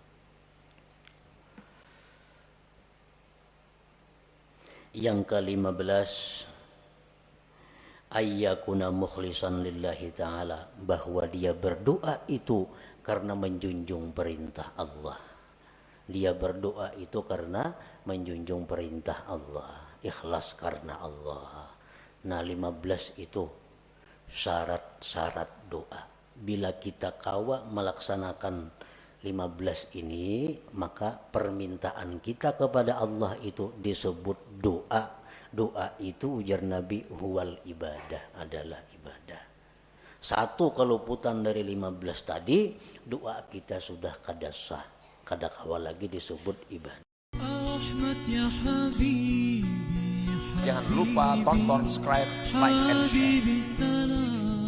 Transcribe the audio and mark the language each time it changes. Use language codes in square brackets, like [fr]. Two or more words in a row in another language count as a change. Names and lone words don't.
[bjn] Yang ke-15, [ar] ayyakuna mukhlisan lillahi ta'ala, [bjn] bahwa dia berdoa itu karena menjunjung perintah Allah. Dia berdoa itu karena menjunjung perintah Allah, ikhlas karena Allah. Nah, 15 itu syarat-syarat doa. Bila kita kawa melaksanakan 15 ini, maka permintaan kita kepada Allah itu disebut doa. Doa itu ujar Nabi [ar] huwal ibadah, [bjn] adalah ibadah. Satu keluputan dari 15 tadi, doa kita sudah kada sah, kada kawa lagi disebut ibadah. Jangan lupa tonton, [en] subscribe, like, and share.